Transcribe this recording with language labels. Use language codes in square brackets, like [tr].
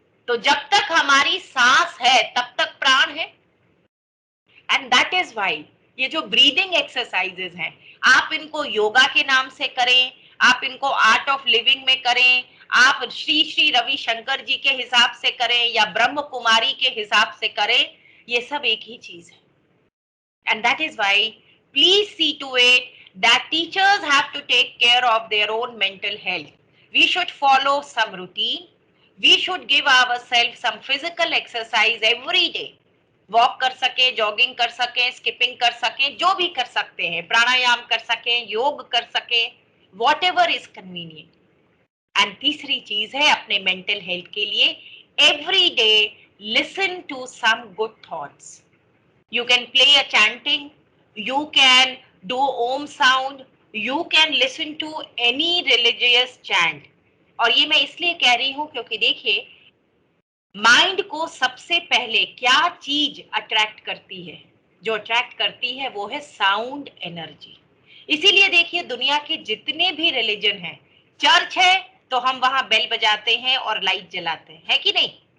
[hi] तो जब तक हमारी सांस है तब तक प्राण है। [en] and that is why [hi] ये जो ब्रीदिंग एक्सरसाइजेस हैं, आप इनको योगा के नाम से करें, आप इनको आर्ट ऑफ लिविंग में करें, आप श्री श्री रविशंकर जी के हिसाब से करें या ब्रह्म कुमारी के हिसाब से करें, ये सब एक ही चीज है। [en] And that is why please see to it that teachers have to take care of their own mental health. We should follow some routine. We should give ourselves some physical exercise every day. Walk कर सके, jogging कर सके, skipping कर सके, जो भी कर सकते हैं, प्राणायाम कर सके, योग कर सके, whatever is convenient. And [hi] तीसरी चीज है अपने [en] mental health [hi] के लिए, [en] Every day listen to some good thoughts. You can play a chanting, you can do om sound, You can listen to any religious chant. [hi] और ये मैं इसलिए कह रही हूं क्योंकि देखिए, माइंड को सबसे पहले क्या चीज अट्रैक्ट करती है? जो अट्रैक्ट करती है वो है साउंड एनर्जी। इसीलिए देखिए, दुनिया के जितने भी रिलीजन हैं, चर्च है तो हम वहां बेल बजाते हैं और लाइट जलाते हैं, है कि नहीं?